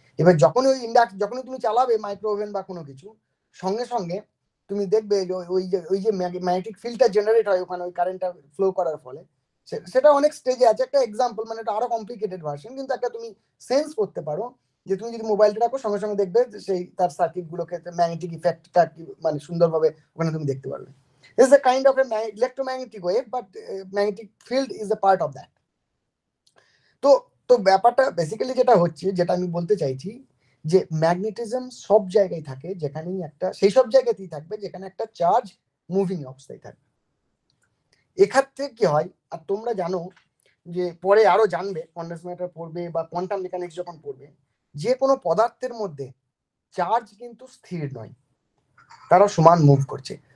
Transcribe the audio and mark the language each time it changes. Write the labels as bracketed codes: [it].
[bn] এবার যখনই তুমি চালাবে মাইক্রো ওভেন বা কোনো কিছু, সঙ্গে সঙ্গে তুমি দেখবে ওই যে ম্যাগনেটিক ফিল্ডটা জেনারেট হয় ওখানে ওই কারেন্টটা ফ্লো করার ফলে। সেটা অনেক স্টেজে আছে, একটা এক্সাম্পল, মানে এটা আরো কমপ্লিকেটেড ভার্সন, কিন্তু একটা তুমি সেন্স করতে পারো যে তুমি যদি মোবাইলটা রাখো সঙ্গে সঙ্গে দেখবে সেই তার সার্কিট গুলোকে ম্যাগনেটিক ইফেক্টটা মানে সুন্দরভাবে ওখানে তুমি দেখতে পারবে। [en] It's a kind of a electromagnetic wave, but magnetic field is a part of that. [bn] তো তো ব্যাপারটা বেসিক্যালি যেটা হচ্ছে, যেটা আমি বলতে চাইছি, যে ম্যাগনেটিজম সব জায়গায় থাকে, যেখানেই একটা সেই সব জায়গাতেই থাকবে যেখানে একটা চার্জ মুভিং অবস্থায় থাকবে। এক্ষেত্রে কি হয়, আর তোমরা জানো যে পরে আরো জানবে, কন্ডেন্স ম্যাটার পড়বে বা কোয়ান্টাম মেকানিক্স যখন পড়বে, যে কোনো পদার্থের মধ্যে চার্জ কিন্তু স্থির নয়, তারা সমান মুভ করছে।